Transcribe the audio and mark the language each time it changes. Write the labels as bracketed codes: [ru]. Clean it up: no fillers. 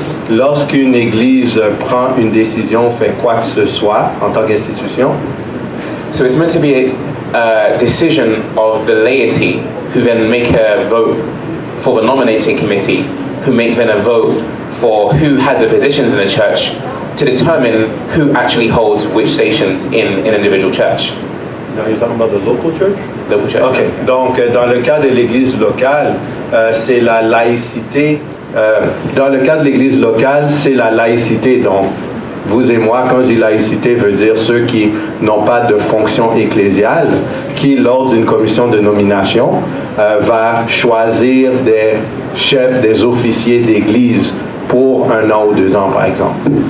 [fr] lorsqu'une église prend une décision, fait quoi que ce soit en tant qu'institution, [en] so it's meant to be a decision of the laity who then make a vote for the nominating committee, who make then a vote for who has the positions in the church to determine who actually holds which stations in an individual church. Now you're talking about the local church? Local church. Okay. [fr] Donc, dans le cas de l'église locale, c'est la laïcité. Dans le cas de l'église locale, c'est la laïcité. Donc, vous et moi, quand je dis laïcité, veut dire ceux qui n'ont pas de fonction ecclésiale, qui, lors d'une commission de nomination, va choisir des chefs, des officiers d'église pour 1 an ou 2 ans, par exemple.